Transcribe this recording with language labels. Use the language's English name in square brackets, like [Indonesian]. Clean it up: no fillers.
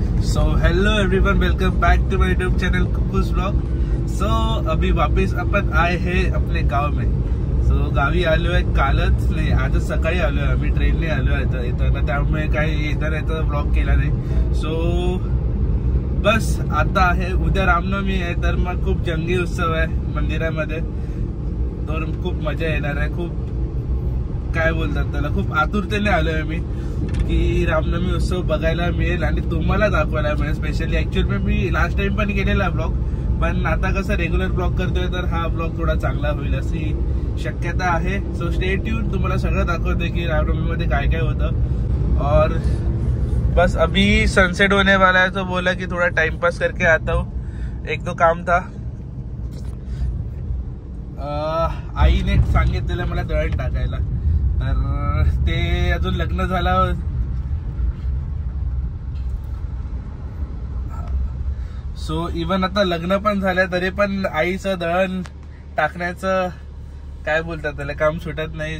[English] So hello everyone, welcome back to my YouTube channel कुकुस blog. [Hindi] सो अभी वापस अपन आए हैं अपने गाव में। [Marathi] सो गावी आलो आहे कालच नाही, आजच सकाळी आलो आहे आम्ही, ट्रेनने आलो आहे येताना, त्यामुळे काही येता ब्लॉग केला नाही। सो बस आता आहे, उद्या रामनवमी आहे, तर मग खूप जंगी उत्सव आहे मंदिरामध्ये, तर खूप मजा येणार आहे। खूप काय बोलतात त्याला, खूप आतुरतेने आलोय मी की रामनवमी उत्सव बघायला मिळेल आणि तुम्हाला दाखवायला मिळेल स्पेशली। ऍक्च्युअली मी लास्ट टाइम पण केलेला ब्लॉग, पण आता कसं रेग्युलर ब्लॉग करतोय तर हा ब्लॉग थोडा चांगला होईल अशी शक्यता आहे। सो [English] stay tune, [Marathi] तुम्हाला सगळं दाखवतोय की रामनवमी मध्ये काय काय होतं। [Hindi] और बस अभी सनसेट होने वाला है, तो बोला कि थोड़ा टाइम पास करके आता हूँ, एक दो काम था। [Marathi] आईने सांगितलेलं मला दळण टाकायला, तर ते अजून लग्न झालं, सो इवन आता लग्न पण झालं तरी पण आईचं दळण टाकण्याचं काय बोलतात त्याला काम सुटत नाही।